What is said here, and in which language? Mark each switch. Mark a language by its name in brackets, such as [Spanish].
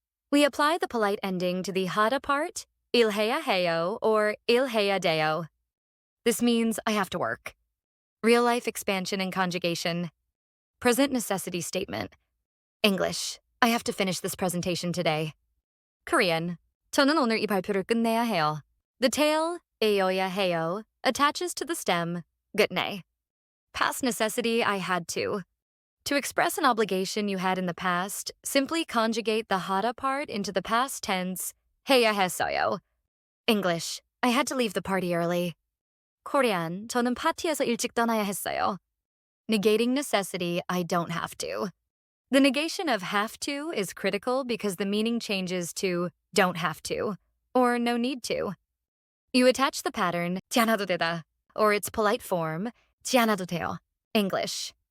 [English] We apply the polite ending to the hada part, ilheya heyo or ilheya deo. This means I have to work. Real-life expansion and conjugation. Present necessity statement. English. I have to finish this presentation today. Korean. [Korean] 저는 오늘 이 발표를 끝내야 해요. [English] The tail, eoya heyo, attaches to the stem, gutne. Past necessity, I had to. To express an obligation you had in the past, simply conjugate the hada part into the past tense, 해야 했어요. English. I had to leave the party early. Korean. [Korean] 저는 파티에서 일찍 떠나야 했어요. [English] Negating necessity, I don't have to. The negation of have to is critical because the meaning changes to don't have to, or no need to. You attach the pattern, 지않아도 되다, or its polite form, 지않아도 돼요. English.